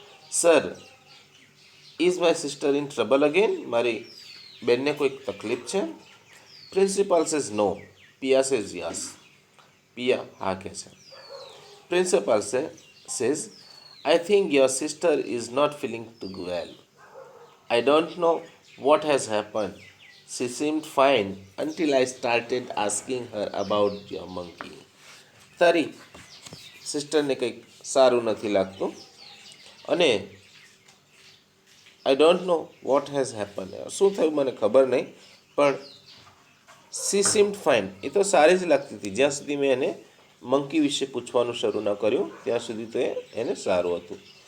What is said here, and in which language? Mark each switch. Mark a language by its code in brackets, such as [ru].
[en] sir, is my sister in trouble again, [gu] મારી બેનને કોઈક તકલીફ છે? [en] principal says no, Piya says yes, [gu] પિયા હા કહે છે. [en] Principal says, I think your sister is not feeling too well. I don't know what has happened. She seemed fine until I started asking her about your monkey. [gu] તારી સિસ્ટરને કંઈક સારું નથી લાગતું અને [en] I don't know what has happen, [gu] શું થયું મને ખબર નહીં, પણ [en] she seemed fine, [gu] એ તો સારી જ લાગતી હતી જ્યાં સુધી મેં એને મંકી વિશે પૂછવાનું શરૂ ન કર્યું ત્યાં સુધી તો એને સારું હતું.